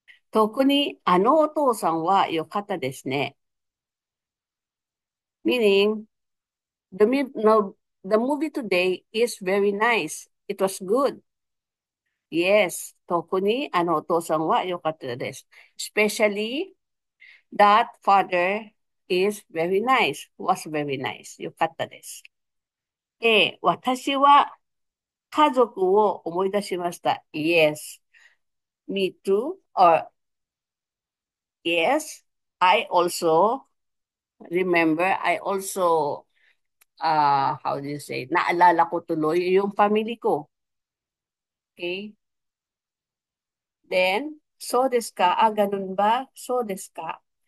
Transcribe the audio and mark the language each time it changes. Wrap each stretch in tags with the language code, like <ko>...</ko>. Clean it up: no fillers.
<ja>特にあのお父さんは良かったですね。</ja> <en>Meaning, no, the movie today is very nice. It was good. Yes,</en> <ja>特にあのお父さんは良かったです。</ja> <en>Especially, that father is very nice, was very nice.</en> <ja>良かったです。 A、私は家族を思い出しました。</ja> <en>Yes, me too. Or yes, I also remember, I also how do you say,</en> <tl>naalala ko tuloy yung family ko.</tl> <en>Okay? Then,</en> <ja>so desu ka?</ja> <tl>Ganun ba?</tl> <ja>So desu ka?</ja>